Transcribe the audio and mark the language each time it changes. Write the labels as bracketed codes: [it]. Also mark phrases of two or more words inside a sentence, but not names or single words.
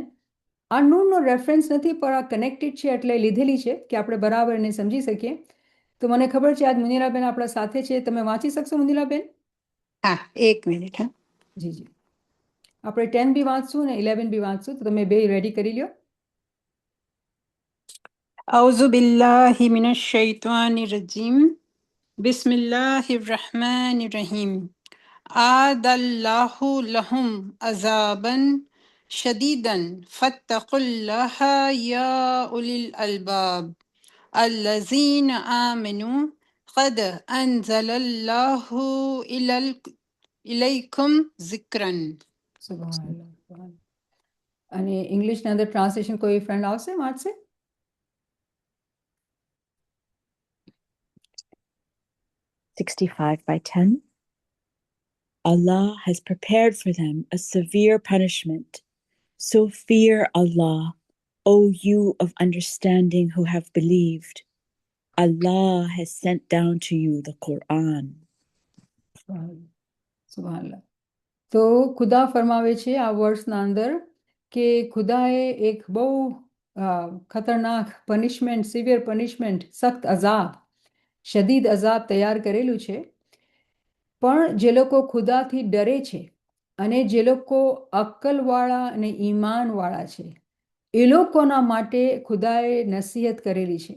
[gu] આ નૂરનો રેફરન્સ નથી, પણ આ કનેક્ટેડ છે એટલે લીધેલી છે કે આપણે બરાબર એને સમજી શકીએ. તો મને ખબર છે આજ મુનિલાબેન આપણા સાથે છે. તમે વાંચી શકશો મુનિલાબેન? હા, 1 મિનિટ. હા, જી જી. આપણે 10 બી વાંચશું ને 11 બી વાંચશું, તો તમે બે રેડી કરી લ્યો. [ar] أعوذ بالله من الشيطان الرجيم. بسم الله الرحمن الرحيم. أعد الله لهم عذابا شديدا فاتقوا الله يا أولي الألباب الذين آمنوا قد أنزل الله إليكم ذكرا. [gu] સુભાન. અને ઇંગ્લિશના અંદર ટ્રાન્સલેશન કોઈ ફ્રેન્ડ આવશે વાંચશે? [en] 65 by 10. Allah has prepared for them a severe punishment. So fear Allah, O you of understanding who have believed. Allah has sent down to you the Quran. [gu] સુભાનઅલ્લાહ. તો ખુદા ફરમાવે છે આ વર્સના અંદર કે ખુદાએ એક બહુ ખતરનાક પનિશમેન્ટ, [en] severe punishment, [gu] સખ્ત અઝાબ, [ar] شديد عذاب [gu] તૈયાર કરેલું છે. પણ જે લોકો ખુદાથી ડરે છે અને જે લોકો અક્કલવાળા અને ઈમાનવાળા છે એ લોકોના માટે ખુદાએ નસીહત કરેલી છે.